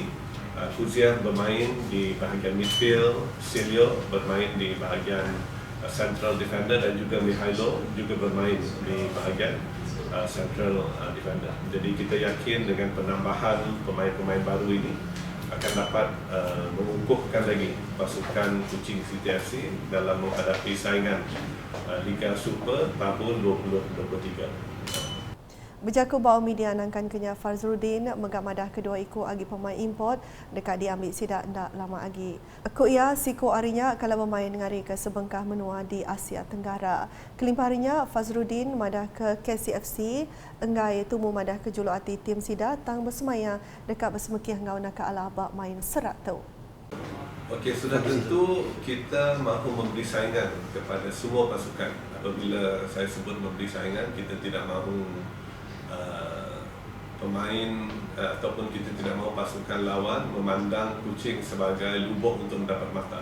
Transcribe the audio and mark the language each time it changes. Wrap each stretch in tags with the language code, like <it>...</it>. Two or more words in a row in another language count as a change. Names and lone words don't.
<ms>Kuzia bermain di bahagian midfield, Silio bermain di bahagian</ms> <en>central defender,</en> <ms>dan juga Mihailo juga bermain di bahagian</ms> <en>central defender.</en> <ms>Jadi kita yakin dengan penambahan pemain-pemain baru ini akan dapat mengukuhkan lagi pasukan Kuching City FC dalam menghadapi saingan Liga Super tahun 2023.</ms> <iba>Berjaku bawa media nangkan kenya Fazrudin megamadah kedua iku agi pemain import dekat diambil sidak ndak lama lagi. Aku ia siku arinya kalau bermain ngari ke sebengkah menua di Asia Tenggara. Kelimpah harinya Fazrudin madah ke KCFC enggai tumu madah ke juluk ati tim sida tang bersemaya dekat bersemekih ngau nak ala bak main serak tu.</iba> <ms>Okey, sudah tentu kita mahu memberi saingan kepada semua pasukan. Apabila saya sebut memberi saingan, kita tidak mahu pemain ataupun kita tidak mahu pasukan lawan memandang Kuching sebagai lubuk untuk mendapat mata.</ms>